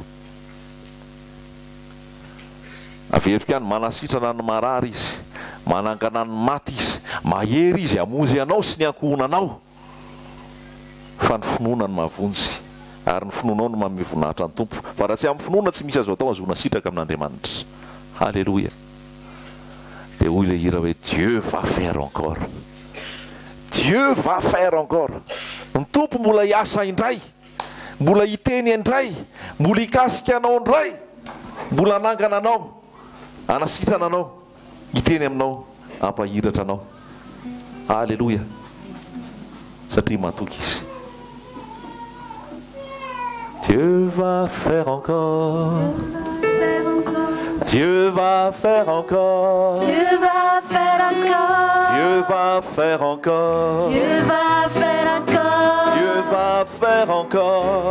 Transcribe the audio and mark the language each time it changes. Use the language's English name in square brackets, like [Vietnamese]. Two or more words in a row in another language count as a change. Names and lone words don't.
[Malagasy] Averiko ihany manasitrana ny marary izy, manangana ny maty izy, mahery izy hamonjy anao sy ny ankohonanao. Fa ny finoana ny mahavonjy, ary ny finoanao no manome voninahitra ny tompo. Fa raha tsy amin'ny finoana tsy misy azo atao azona sitraka amin'Andriamanitra. Halleluia. Dia hoy ilay hira hoe [French] Dieu va faire encore, Dieu va faire encore. [Malagasy] Ny tompo mbola hiasa indray, mbola hiteny indray, mbola hikasika anao indray, mbola anangana anao, anasitrana anao, hiteny aminao, ampahiratra anao. Halleluia. Satria matoky izy. [French] Dieu va faire encore, Dieu va faire encore, Dieu va faire encore, Dieu va faire encore, Dieu va faire encore, Dieu va faire encore,